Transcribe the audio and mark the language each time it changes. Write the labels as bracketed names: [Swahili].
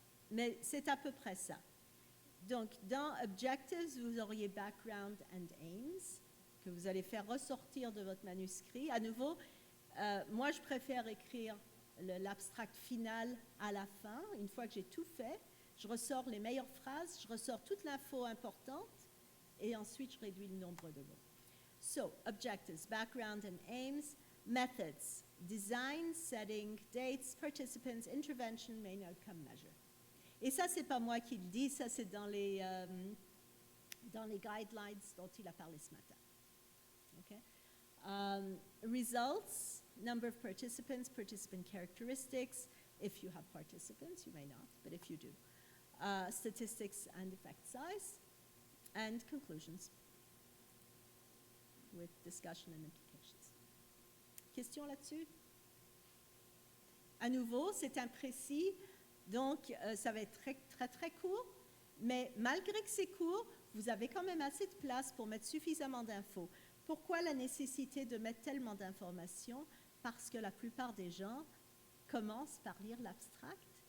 [French] Mais c'est à peu près ça. Donc, dans Objectives, vous auriez Background and Aims, que vous allez faire ressortir de votre manuscrit. À nouveau, moi, je préfère écrire l'abstract final à la fin. Une fois que j'ai tout fait, je ressors les meilleures phrases, je ressors toute l'info importante, et ensuite, je réduis le nombre de mots. [English] So, Objectives, Background and Aims, Methods, Design, Setting, Dates, Participants, Intervention, Main Outcome Measure. [French] Et ça, ce n'est pas moi qui le dis, ça c'est dans les guidelines dont il a parlé ce matin. [English] Okay? Results, number of participants, participant characteristics. If you have participants, you may not, but if you do. Statistics and effect size. And conclusions with discussion and implications. [French] Question là-dessus? À nouveau, c'est imprécis. Donc, ça va être très, très, très court, mais malgré que c'est court, vous avez quand même assez de place pour mettre suffisamment d'infos. Pourquoi la nécessité de mettre tellement d'informations? Parce que la plupart des gens commencent par lire l'abstract.